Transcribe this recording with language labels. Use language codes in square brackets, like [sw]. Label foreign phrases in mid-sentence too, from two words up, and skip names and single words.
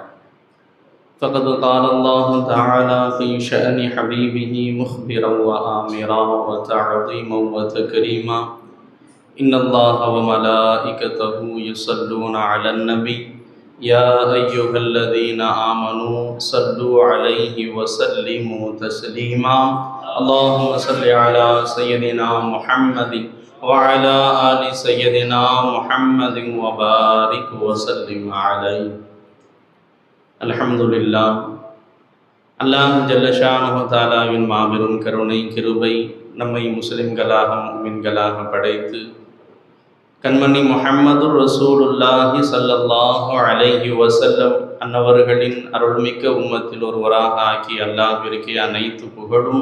[ar] فقد قال الله تعالى في شأن حبيبه مخبرا وآمرا وتعظيما وتكريما. إن الله وملائكته يصلون على النبي يا أيها الذين آمنوا صلوا عليه وسلموا تسليما. اللهم صل على سيدنا محمد وعلى آل سيدنا محمد وبارك وسلم عليه. الحمد لله. [ta] அல்லாஹ் [ar] جل شأنه [ta] தஆலாவின் மாபெரும் கருணை கிருபை நம்மை முஸ்லிம்களாக முஃமின்களாக படைத்து கண்மணி முஹம்மது ரசூலுல்லாஹி [ar] صلى الله عليه وسلم [ta] அன்னவர்களின் அருள்மிக்க உம்மத்தில் ஒருவராக ஆக்கி அல்லாஹ்விற்கு அனைத்து புகழும்.